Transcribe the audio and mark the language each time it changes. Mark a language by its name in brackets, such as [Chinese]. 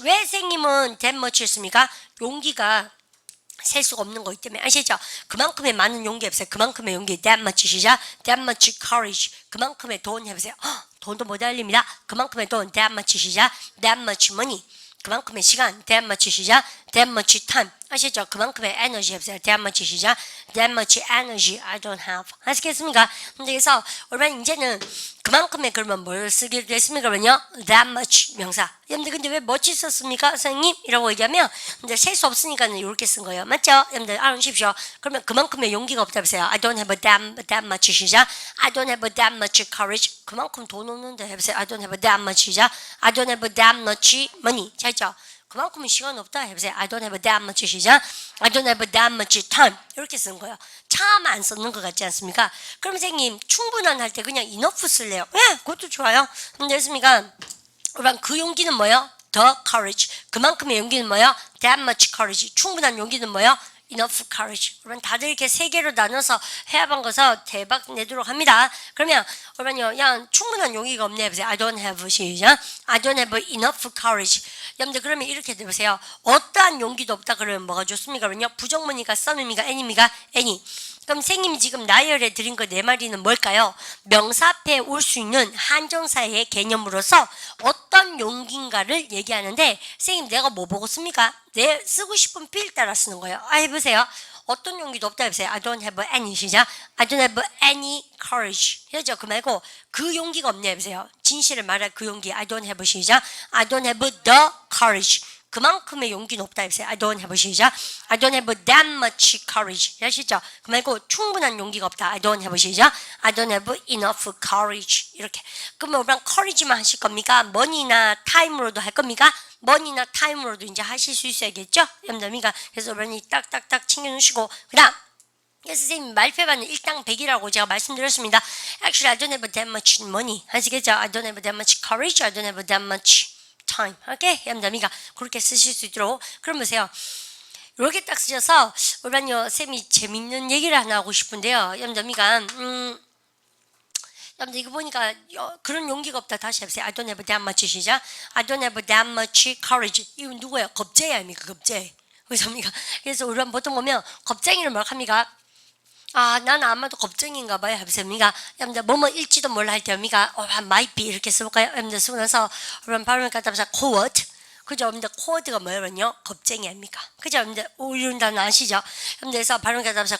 [Korean] 왜 선생님은 [English] that much [Korean] 였습니까? 용기가 셀 수가 없는 거기 때문에 아시죠? 그만큼의 많은 용기 해보세요. 그만큼의 용기 [English] that much [Korean] 시작 [English] that much courage. [Korean] 그만큼의 돈 해보세요. 돈도 못 알립니다. 그만큼의 돈 [English] that much [Korean] 시작 [English] that much money. [Korean] 그만큼의 시간 [English] that much [Korean] 시작 [English] that much time. [Korean] 아시죠? 그만큼의 에너지 해보세요. [English] that much [Korean] 시작 [English] that much energy I don't have. [Korean] 아시겠습니까? 근데 그래서 여러분 이제는 그만큼의 그러면 뭘 쓰기로 했습니까? 그러면요 [English] that much [Korean] 명사. 여러분들 근데 왜 much 썼습니까? 선생님? 이라고 얘기하면 근데 셀 수 없으니까 이렇게 쓴 거예요. 맞죠? 여러분들 알아주십시오. 그러면 그만큼의 용기가 없다 보세요. [English] I don't have that much [Korean] 시작 [English] I don't have that much courage. [Korean] 그만큼 돈 없는데 해보세요. [English] I don't have that much [Korean] 시작 [English] I don't have that much money. [Korean] 자 있죠? 그만큼은 시간 없다 해보세요. [English] I don't have that much [Korean] 시작 [English] I don't have that much time. [Korean] 이렇게 쓰는 거예요. 참 안 썼는 것 같지 않습니까? 그럼 선생님 충분한 할 때 그냥 enough 쓸래요. 그것도 좋아요. 근데 됐습니까? 그럼 그 용기는 뭐예요? [English] The courage. [Korean] 그만큼의 용기는 뭐예요? [English] That much courage. [Korean] 충분한 용기는 뭐예요? [English] Enough courage. [Korean] 그러면 다들 이렇게 세 개로 나눠서 해합한 거서 대박 내도록 합니다. 그러면 그러면요, 그냥 충분한 용기가 없네 해보세요. [English] I don't have [Korean] 시작. [English] I don't have enough courage. [Korean] 여러분들 그러면 이렇게 해보세요. 어떠한 용기도 없다 그러면 뭐가 좋습니까? 그러면요, 부정문이가 썸입니까? any입니까? any. 그럼 선생님이 지금 나열해 드린 거 네 마리는 뭘까요? 명사 앞에 올 수 있는 한정사의 개념으로서 어떤 용기인가를 얘기하는데 선생님 내가 뭐 보고 씁니까? 내 쓰고 싶은 필 따라 쓰는 거예요. 해보세요. 어떤 용기도 없다 해보세요. [English] I don't have any [Korean] 시작. [English] I don't have any courage. [Korean] 해죠. 그 말고 그 용기가 없네 해보세요. 진실을 말할 그 용기. [English] I don't have [Korean] 시작. [English] I don't have the courage. [Korean] 그만큼의 용기는 없다 해보세요. [English] I don't have [Korean] 시작. [English] I don't have that much courage. [Korean] 아시죠? 그 말고 충분한 용기가 없다. I don't have 시작. I don't have enough courage. 이렇게. 그러면 우리랑 courage만 하실 겁니까? money나 time으로도 할 겁니까? money나 time으로도 이제 하실 수 있어야겠죠? 여러분들, 그래서 우리는 딱딱딱 챙겨놓으시고 그 다음 그래서 선생님 말표반은 일당 100이라고 제가 말씀드렸습니다. [English] Actually, I don't have that much money. [Korean] 아시겠죠? [English] I don't have that much courage. I don't have that much time. [Korean] 오케이? 여러분들, 그렇게 쓰실 수 있도록. 그럼 보세요. 이렇게 딱 쓰셔서 우리는요, 쌤이 재밌는 얘기를 하나 하고 싶은데요. 여러분들, 여러분들 이거 보니까 그런 용기가 없다. 다시 해보세요. [English] I don't have that much [Korean] 시작. [English] I don't have that much courage. [Korean] 이건 누구예요? 겁쟁이 아닙니까? 겁쟁이. 그래서 우리가 보통 보면 겁쟁이를 뭐라 합니까? 아, 나는 아마도 겁쟁인가 봐요. 해보세요. 여러분들 뭐뭐 일지도 몰라 할 때 [English] might be [Korean] 이렇게 써볼까요? 여러분들 쓰고 나서 여러분 발음을 갖다 보자. court. 그죠? 여러분들 court가 뭐예요? 겁쟁이 아닙니까? 그죠? 여러분들 이런 단어 아시죠? 여러분들 그래서 발음을 갖다 보자.